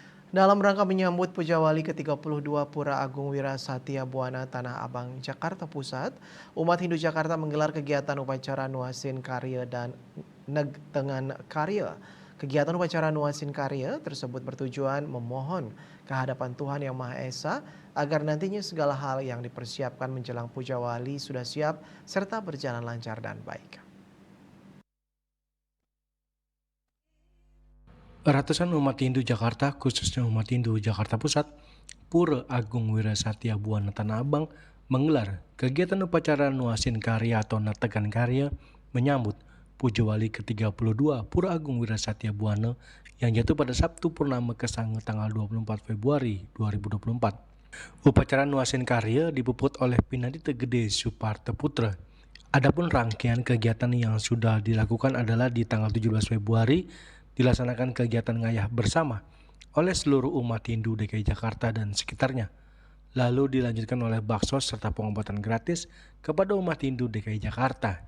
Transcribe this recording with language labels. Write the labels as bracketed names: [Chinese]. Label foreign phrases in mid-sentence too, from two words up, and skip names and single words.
[Indonesian] Dalam rangka menyambut Pujawali ke-32 Pura Agung Wira Satya Buana Tanah Abang, Jakarta Pusat, umat Hindu Jakarta menggelar kegiatan upacara Nuasin Karya dan Tengan Karya. Kegiatan upacara Nuasin Karya tersebut bertujuan memohon kehadapan Tuhan Yang Maha Esa agar nantinya segala hal yang dipersiapkan menjelang Pujawali sudah siap serta berjalan lancar dan baik. Ratusan umat Hindu Jakarta, khususnya umat Hindu Jakarta Pusat, Pura Agung Wira Satya Buana Tanah Abang menggelar kegiatan upacara Nuasin Karya atau Nategan Karya menyambut Pujawali ke-32 Pura Agung Wira Satya Buana yang jatuh pada Sabtu Purnama Kesange tanggal 24 Februari 2024. Upacara Nuasin Karya dipuput oleh Pinadita Gede Suparto Putra. Adapun rangkaian kegiatan yang sudah dilakukan adalah di tanggal 17 Februari dilaksanakan kegiatan ngayah bersama oleh seluruh umat Hindu DKI Jakarta dan sekitarnya. Lalu dilanjutkan oleh baksos serta pengobatan gratis kepada umat Hindu DKI Jakarta.